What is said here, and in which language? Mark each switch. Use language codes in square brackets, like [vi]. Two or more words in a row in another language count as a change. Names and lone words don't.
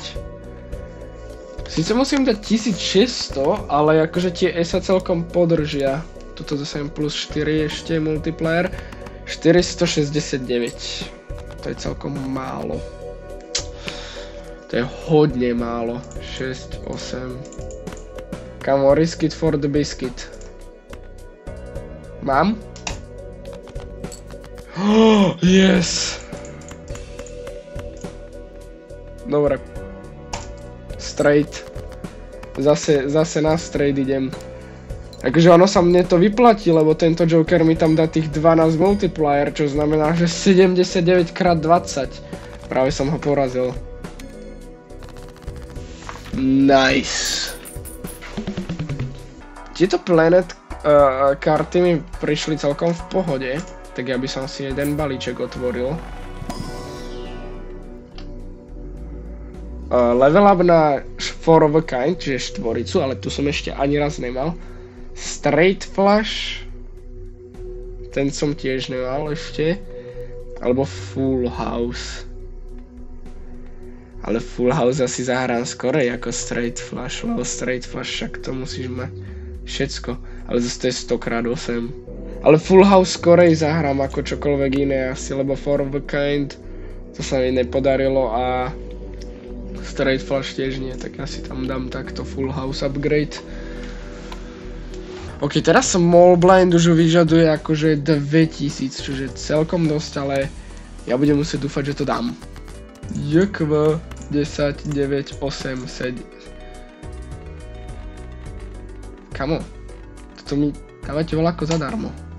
[sk] Sice musím dať 1600, ale akože tie E sa celkom podržia. Tuto dostanem plus 4 ešte multiplier. 469. To je celkom málo. To je hodne málo. 6, 8. [en] Come on, risk it for the biscuit. Mám? Oh, yes! [sk] Dobre. Straight. Zase na straight idem. Takže ono sa mne to vyplatí, lebo tento Joker mi tam dá tých 12 multiplier, čo znamená, že 79 x 20. Práve som ho porazil. Nice. Tieto planet karty mi prišli celkom v pohode, tak ja by som si jeden balíček otvoril. [en] Level up na 4 of a kind, [sk] čiže štvoricu, ale tu som ešte ani raz nemal. [en] Straight flush. [sk] Ten som tiež nemal ešte. Alebo [en] full house. [sk] Ale [en] full house [sk] asi zahrám skorej ako [en] straight flush, [sk] lebo [en] straight flush [sk] však to musíš mať všetko. Ale zase to je 100x8. Ale [en] full house [sk] skorej zahrám ako čokoľvek iné asi, lebo [en] 4 of a kind [sk] to sa mi nepodarilo a [en] straight flush [sk] tiež nie, tak ja si tam dám takto [en] full house upgrade. [sk] Ok, teraz [en] small blind [sk] už vyžaduje akože 2000, čo je celkom dosť, ale ja budem musieť dúfať, že to dám. JKV 10, 9, 8, 7. Kamo, toto mi dávate voľako zadarmo.